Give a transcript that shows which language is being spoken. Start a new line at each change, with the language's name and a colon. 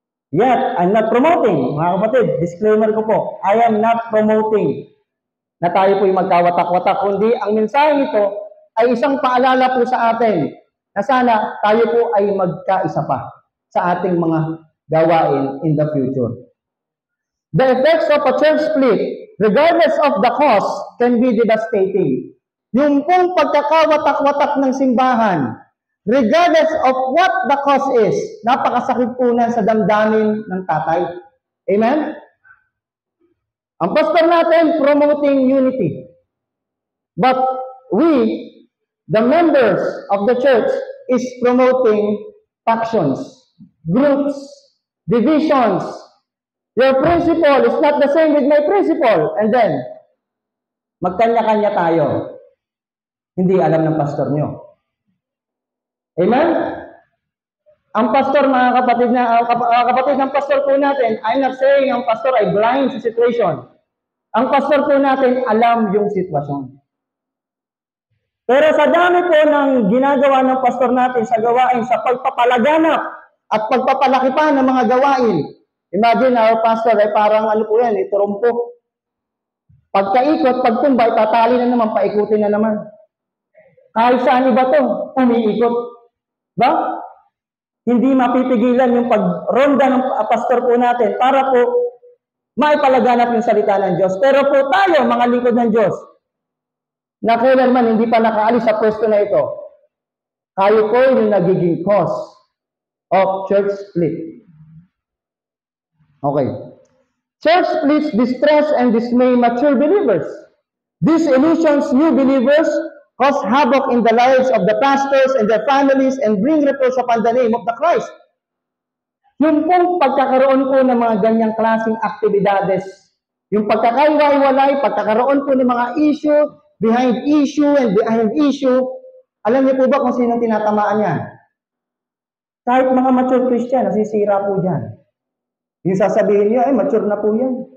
English: Yet, I'm not promoting,
Filipino: mga kapatid, disclaimer ko po,
English: I am not promoting
Filipino: na tayo po yung magkawatak-watak, kundi ang mensahe nito ay isang paalala po sa atin na sana tayo po ay magkaisa pa sa ating mga gawain in the future.
English: The effects of a church split, regardless of the cause, can be devastating.
Filipino: Yung pong pagkakawatak-watak ng simbahan,
English: regardless of what the cause is,
Filipino: napakasakit po na sa damdamin ng tatay. Amen? Ang pastor natin,
English: promoting unity. But we, the members of the church, is promoting factions. groups, divisions. Your principle is not the same with my principle.
Filipino: And then, magkanya-kanya tayo. Hindi alam ng pastor nyo. Amen? Ang pastor, mga kapatid ng pastor po natin,
English: I'm not saying
Filipino: ang pastor ay blind sa situation. Ang pastor po natin alam yung sitwasyon. Pero sa dami po ng ginagawa ng pastor natin sa gawain, sa pagpapalaganap at pagpapalaki pa ng mga gawain,
English: imagine our pastor
Filipino: ay parang ano po yan, turumpok. Pagkaikot, pagtumbay, tatali na naman, paikutin na naman. Kahit saan iba to, umiikot. Ba? Hindi mapipigilan yung pagronda ng pastor po natin para po maipalaganap yung salita ng Diyos. Pero po tayo, mga lingkod ng Diyos, na kailanman hindi pa nakaalis sa pwesto na ito, tayo po yung nagiging
English: cause of church split. Okay. Church splits distress and dismay mature believers. These illusions new believers cause havoc in the lives of the pastors and their families and bring reproach upon the name of the Christ.
Filipino: Yung pong pagkakaroon po ng mga ganyang klaseng aktibidades, yung pagkakaiwalay, pagkakaroon po ng mga issue,
English: behind issue and behind issue,
Filipino: alam niyo po ba kung sinong tinatamaan yan? Kahit mga mature Christian, nasisira po dyan. Yung sasabihin niyo, ay mature na po yan.